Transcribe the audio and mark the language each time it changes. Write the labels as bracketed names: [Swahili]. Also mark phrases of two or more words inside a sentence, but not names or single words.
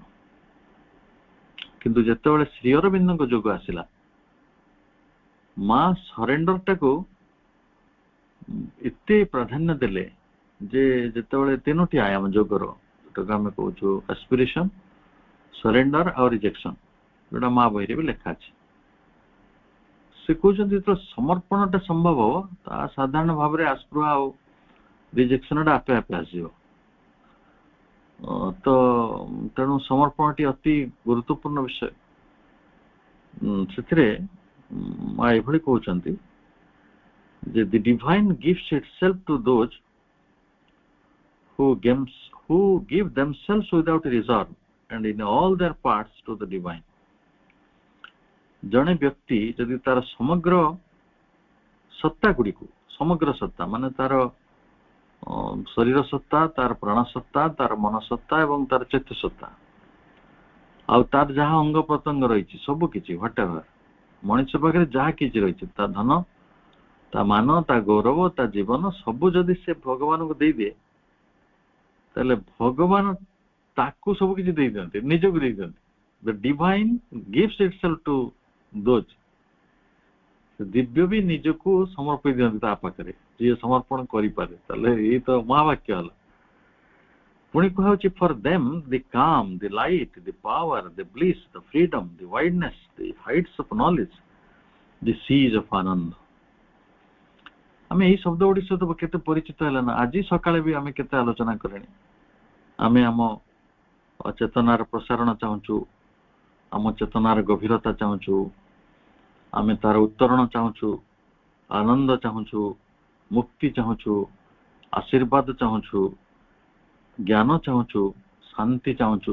[Odia] କିନ୍ତୁ ଯେତେବେଳେ ଶ୍ରୀ ଅରବିନ୍ଦଙ୍କ ଯୋଗ ଆସିଲା, ମା ସରେଣ୍ଡର ଟାକୁ ଏତେ ପ୍ରାଧାନ୍ୟ ଦେଲେ ଯେ ଯେତେବେଳେ ତିନୋଟି ଆୟାମ ଯୋଗର, ଯୋଉଟାକୁ ଆମେ କହୁଛୁ [English] aspiration, surrender [Odia] ଆଉ ରିଜେକ୍ସନ, ଯୋଉଟା ମା ବହିରେ ବି ଲେଖା ଅଛି, ସେ କହୁଛନ୍ତି ଯେତେବେଳେ ସମର୍ପଣଟା ସମ୍ଭବ ହବ ତା ସାଧାରଣ ଭାବରେ ଆସ୍ପୃହା ଆଉ ରିଜେକ୍ସନଟା ଆପେ ଆପେ ଆସିବ। ତ ତେଣୁ ସମର୍ପଣଟି ଅତି ଗୁରୁତ୍ୱପୂର୍ଣ୍ଣ ବିଷୟ। ସେଥିରେ ମା ଏଭଳି କହୁଛନ୍ତି ଯେ [English] the divine gives itself to those who give themselves without reserve and in all their parts to the divine। [Odia] ଜଣେ ବ୍ୟକ୍ତି ଯଦି ତାର ସମଗ୍ର ସତ୍ତା ଗୁଡ଼ିକୁ, ସମଗ୍ର ସତ୍ତା ମାନେ ତାର ଶରୀର ସତ୍ତା, ତାର ପ୍ରାଣ ସତ୍ତା, ତାର ମନ ସତ୍ତା ଏବଂ ତାର ଚେତ ସତ୍ତା, ଆଉ ତାର ଯାହା ଅଙ୍ଗ ପ୍ରତ୍ୟଙ୍ଗ ରହିଛି ସବୁ କିଛି, ହ୍ୱାଟଏଭର ମଣିଷ ପାଖରେ ଯାହା କିଛି ରହିଛି, ତା ଧନ, ତା ମାନ, ତା ଗୌରବ, ତା ଜୀବନ ସବୁ ଯଦି ସେ ଭଗବାନଙ୍କୁ ଦେଇଦିଏ, ତାହେଲେ ଭଗବାନ ତାକୁ ସବୁ କିଛି ଦେଇଦିଅନ୍ତି, ନିଜକୁ ଦେଇଦିଅନ୍ତି। [English] The divine gives itself to those। [Odia] ଦିବ୍ୟ ବି ନିଜକୁ ସମର୍ପି ଦିଅନ୍ତି ତା ପାଖରେ, ଯିଏ ସମର୍ପଣ କରିପାରେ। ତାହେଲେ ଏଇ ତ ମହାବାକ୍ୟ ହେଲା। ପୁଣି କୁହାଯାଉଛି [English] for them the calm, the light, the power, the bliss, the freedom, the wideness, the heights of knowledge, the seas of anand। [Odia] ଆମେ ଏଇ ଶବ୍ଦ ଗୁଡିକ ସହିତ କେତେ ପରିଚିତ ହେଲା ନା, ଆଜି ସକାଳେ ବି ଆମେ କେତେ ଆଲୋଚନା କଲେଣି। ଆମେ ଆମ ଚେତନାର ପ୍ରସାରଣ ଚାହୁଁଛୁ, ଆମ ଚେତନାର ଗଭୀରତା ଚାହୁଁଛୁ, ଆମେ ତାର ଉତ୍ତରଣ ଚାହୁଁଛୁ, ଆନନ୍ଦ ଚାହୁଁଛୁ, ମୁକ୍ତି ଚାହୁଁଛୁ, ଆଶୀର୍ବାଦ ଚାହୁଁଛୁ, ଜ୍ଞାନ ଚାହୁଁଛୁ, ଶାନ୍ତି ଚାହୁଁଛୁ।